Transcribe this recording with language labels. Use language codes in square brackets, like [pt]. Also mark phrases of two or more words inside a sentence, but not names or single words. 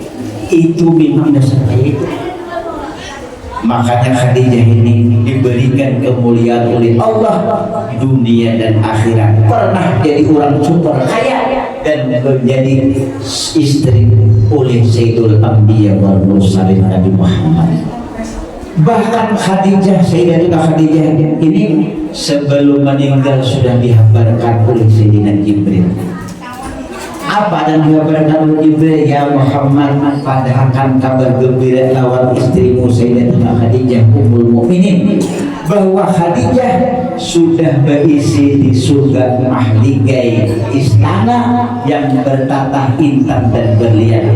[id] Itu memang dasar itu. Makanya Khadijah ini diberikan kemuliaan oleh Allah dunia dan akhirat. Pernah jadi orang super kaya dan menjadi istri oleh [ar] Sayyidul Anbiya wal Mursalin [id] Nabi Muhammad. Bahkan Khadijah, Sayyidatuna Khadijah ini sebelum meninggal sudah dihabarkan oleh Sayyidina Jibril. Apa dan dihabarkan oleh Jibril? Ya Muhammad, padahkan kabar gembira lawan istrimu Sayyidatuna Khadijah [ar] Ummul Mukminin, [id] bahwa Khadijah sudah berisi di surga mahligai istana yang bertatah intan dan berlian.